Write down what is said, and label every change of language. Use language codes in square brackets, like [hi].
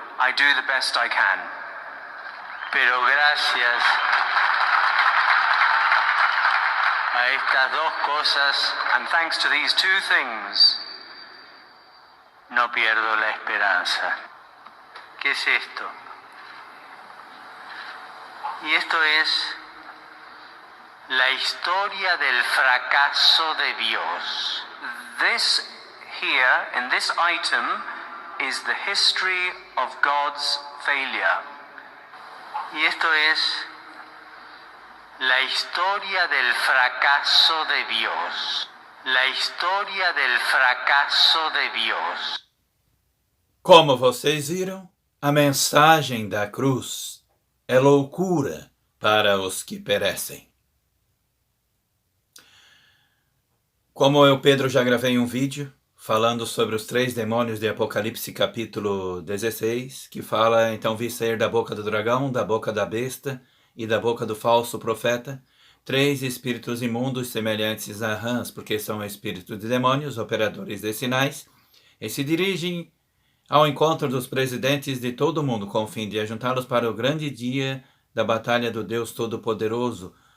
[en] I do the best I can. [es] Pero gracias a estas dos cosas, [en] and thanks to these two things, [es] no pierdo la esperanza. ¿Qué es esto? Y esto es la historia del fracaso de Dios. [en] This here, in this item, is the history of God's failure. [es] Y esto es la historia del fracaso de Dios. La historia del fracaso de Dios. [pt] Como vocês viram, a mensagem da cruz é loucura para os que perecem. Como eu, Pedro, já gravei um vídeo falando sobre os 3 demônios de Apocalipse capítulo 16, que fala, então vi sair da boca do dragão, da boca da besta e da boca do falso profeta, 3 espíritos imundos semelhantes a rãs, porque são espíritos de demônios, operadores de sinais, e se dirigem ao encontro dos presidentes de todo o mundo, com o fim de ajuntá-los para o grande dia da batalha do Deus Todo-Poderoso.